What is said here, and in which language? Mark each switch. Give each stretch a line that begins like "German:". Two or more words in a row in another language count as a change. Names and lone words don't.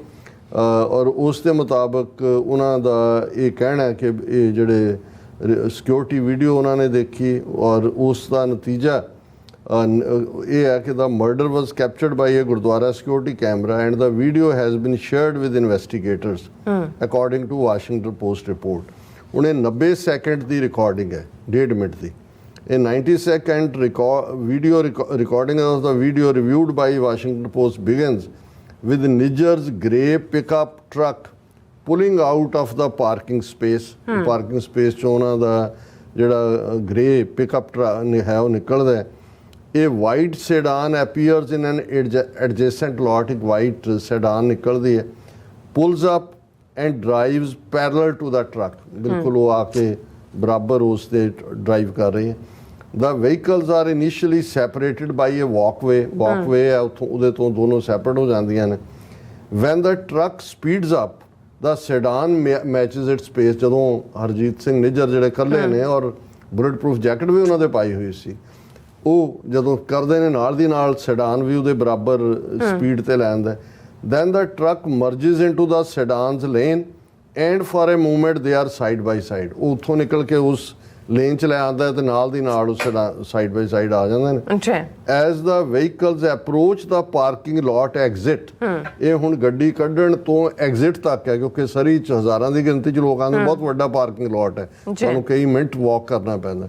Punjabi: ਔਰ ਉਸ ਦੇ ਮੁਤਾਬਕ ਉਹਨਾਂ ਦਾ ਇਹ ਕਹਿਣਾ ਕਿ ਇਹ ਜਿਹੜੇ
English: security video
Punjabi: ਉਹਨਾਂ ਨੇ ਦੇਖੀ ਔਰ ਉਸ ਦਾ ਨਤੀਜਾ ਇਹ ਹੈ ਕਿ
English: the murder was captured by a gurdwara security camera and the video has been shared with investigators according to Washington Post report.
Punjabi: ਹੁਣ ਇਹ 90 ਸੈਕਿੰਡ ਦੀ ਰਿਕਾਰਡਿੰਗ ਹੈ, 1.5 ਮਿੰਟ ਦੀ।
English: ਇਹ 90 second recording of the video reviewed by Washington Post begins with Nijjar's grey pickup truck pulling out of the parking space। Parking space
Punjabi: ਚੋਂ ਉਹਨਾਂ ਦਾ ਜਿਹੜਾ
English: grey pickup truck
Punjabi: ਹੈ ਉਹ ਨਿਕਲਦਾ ਹੈ।
English: ਇਹ white sedan appears in an adjacent lot।
Punjabi: ਇੱਕ
English: white sedan
Punjabi: ਨਿਕਲਦੀ ਹੈ,
English: pulls up and drives parallel to the truck।
Punjabi: ਬਿਲਕੁਲ ਉਹ ਆ ਕੇ ਬਰਾਬਰ ਉਸ ਤੇ ਡਰਾਈਵ ਕਰ ਰਹੀ ਹੈ।
English: The vehicles are initially separated by a walkway
Punjabi: ਹੈ, ਉੱਥੋਂ ਉਹਦੇ ਤੋਂ ਦੋਨੋਂ ਸੈਪਰੇਟ ਹੋ ਜਾਂਦੀਆਂ ਨੇ।
English: When the truck speeds up, the sedan matches its pace।
Punjabi: ਜਦੋਂ ਹਰਜੀਤ ਸਿੰਘ ਨਿੱਜਰ ਜਿਹੜੇ ਇਕੱਲੇ ਨੇ ਔਰ
English: bullet proof jacket
Punjabi: ਵੀ ਉਹਨਾਂ ਦੇ ਪਾਈ ਹੋਈ ਸੀ, ਉਹ ਜਦੋਂ ਕਰਦੇ ਨੇ ਨਾਲ ਦੀ ਨਾਲ sedan ਵੀ ਉਹਦੇ ਬਰਾਬਰ ਸਪੀਡ ਤੇ ਲੈ ਆਉਂਦਾ।
English: Then the truck merges into the sedan's lane and for a moment they are side by side।
Punjabi: ਉਹ ਉੱਥੋਂ ਨਿਕਲ ਕੇ ਉਸ ਲੇਨ ਚ ਲੈ ਆਉਂਦਾ ਤੇ ਨਾਲ ਦੀ ਨਾਲ ਉਸ
English: side by side
Punjabi: ਆ ਜਾਂਦੇ ਨੇ।
English: As the vehicles approach the parking lot exit.
Punjabi: ਇਹ ਹੁਣ ਗੱਡੀ ਕੱਢਣ ਤੋਂ ਐਗਜ਼ਿਟ ਤੱਕ ਹੈ, ਕਿਉਂਕਿ ਸਰੀ ਚ ਹਜ਼ਾਰਾਂ ਦੀ ਗਿਣਤੀ ਚ ਲੋਕਾਂ ਦਾ ਬਹੁਤ ਵੱਡਾ
English: parking lot
Punjabi: ਹੈ, ਤੁਹਾਨੂੰ ਕਈ ਮਿੰਟ ਵਾਕ ਕਰਨਾ ਪੈਂਦਾ।